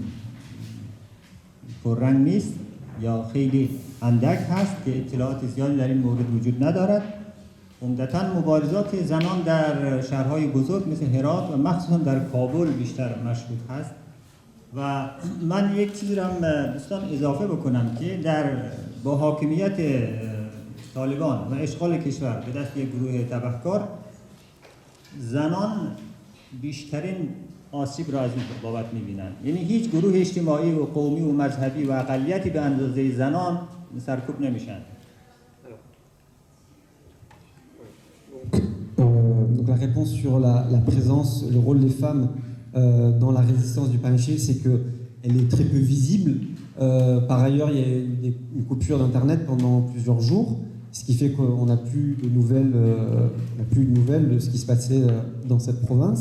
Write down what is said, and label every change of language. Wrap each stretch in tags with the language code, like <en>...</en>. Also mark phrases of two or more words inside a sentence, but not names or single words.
<fa>پررنگ نیست یا خیلی اندک هست که اطلاعات زیادی در این مورد وجود ندارد عمدتاً مبارزات زنان در شهرهای بزرگ مثل هرات و مخصوصا در کابل بیشتر مشهود هست و من یک چیزی را دوستان اضافه بکنم که با حاکمیت طالبان و اشغال کشور به دست یک گروه تبهکار زنان بیشترین آسیب را از این بابت می‌بینند. یعنی هیچ گروه اجتماعی و قومی و مذهبی و اقلیتی به اندازه زنان سرکوب نمیشن.</fa> <fr>Donc la réponse sur la présence, le rôle des femmes dans la résistance du Panjshir, c'est qu'elle est très peu visible. Par ailleurs, il y a eu une coupure d'Internet pendant plusieurs jours, ce qui fait qu'on n'a plus de nouvelles de ce qui se passait dans cette province.</fr>